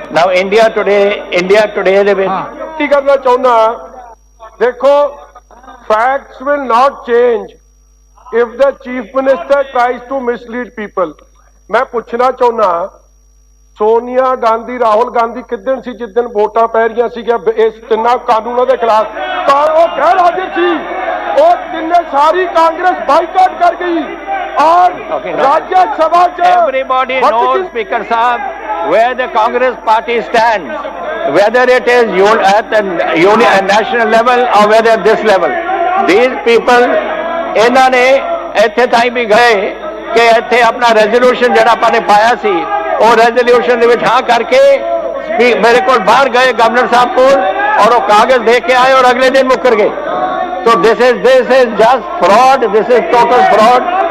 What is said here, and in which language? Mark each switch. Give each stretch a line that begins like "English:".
English: Now India today
Punjabi: ਦੇ ਵਿੱਚ ਕੀ ਕਰਨਾ ਚਾਹੁੰਦਾ, ਦੇਖੋ
English: facts will not change if the chief minister tries to mislead people.
Punjabi: ਮੈਂ ਪੁੱਛਣਾ ਚਾਹੁੰਦਾ, ਸੋਨੀਆ ਗਾਂਧੀ ਰਾਹੁਲ ਗਾਂਧੀ ਕਿੱਦਣ ਸੀ ਜਿੱਦਣ ਵੋਟਾਂ ਪੈ ਰਹੀਆਂ ਸੀਗੀਆਂ ਇਸ ਤਿੰਨਾਂ ਕਾਨੂੰਨਾਂ ਦੇ ਖਿਲਾਫ, ਤਾਂ ਉਹ ਗੈਰ ਹਾਜ਼ਰ ਸੀ. ਉਹ ਤਿੰਨੇ ਸਾਰੀ ਕਾਂਗਰਸ ਬਾਈਕਾਟ ਕਰ ਗਈ
Hindi: और राज्य सभा
English: everybody knows, Speaker Sahab, where the Congress party stands, whether it is at the national level or whether at this level. These people,
Punjabi: ਇਹਨਾਂ ਨੇ ਇੱਥੇ ਤਾਈਂ ਵੀ ਗਏ ਕਿ ਇੱਥੇ ਆਪਣਾ ਰੈਜ਼ੋਲੂਸ਼ਨ ਜਿਹੜਾ ਆਪਾਂ ਨੇ ਪਾਇਆ ਸੀ ਉਹ ਰੈਜ਼ੋਲੂਸ਼ਨ ਦੇ ਵਿੱਚ ਹਾਂ ਕਰਕੇ ਮੇਰੇ ਕੋਲ ਬਾਹਰ ਗਏ ਗਵਰਨਰ ਸਾਹਿਬ ਕੋਲ ਔਰ ਉਹ ਕਾਗਜ਼ ਦੇ ਕੇ ਆਏ ਔਰ ਅਗਲੇ ਦਿਨ ਮੁੱਕਰ ਗਏ.
English: So this is just fraud. This is total fraud.